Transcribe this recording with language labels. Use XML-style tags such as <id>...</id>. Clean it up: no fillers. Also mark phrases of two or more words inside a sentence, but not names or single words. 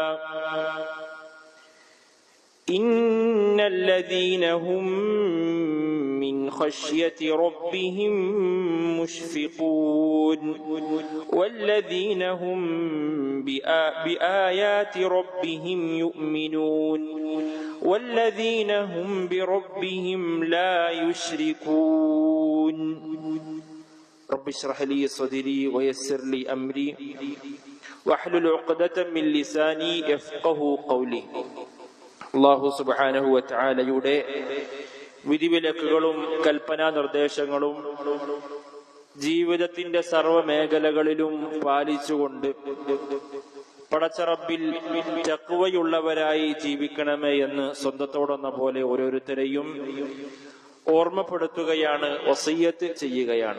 <ar>إن الذين هم من خشية ربهم مشفقون والذين هم بآيات ربهم يؤمنون والذين هم بربهم لا يشركون رب اشرح لي صدري ويسر لي أمري واحلل عقدة من لساني يفقه قولي الله سبحانه و</ar> <ml>തആലയുടെ വിധിവിലക്കുകളും കൽപ്പനാ നിർദ്ദേശങ്ങളും ജീവിതത്തിന്റെ സർവ്വ മേഖലകളിലും പാലിച്ചുകൊണ്ട് പടച്ച റബ്ബിൽ തഖ്വയുള്ളവരായി ജീവിക്കണമേ എന്ന് സ്വന്തത്തോടെന്ന പോലെ ഓരോരുത്തരെയും ഓർമ്മപ്പെടുത്തുകയാണ്, വസിയ്യത്ത് ചെയ്യുകയാണ്.</ml>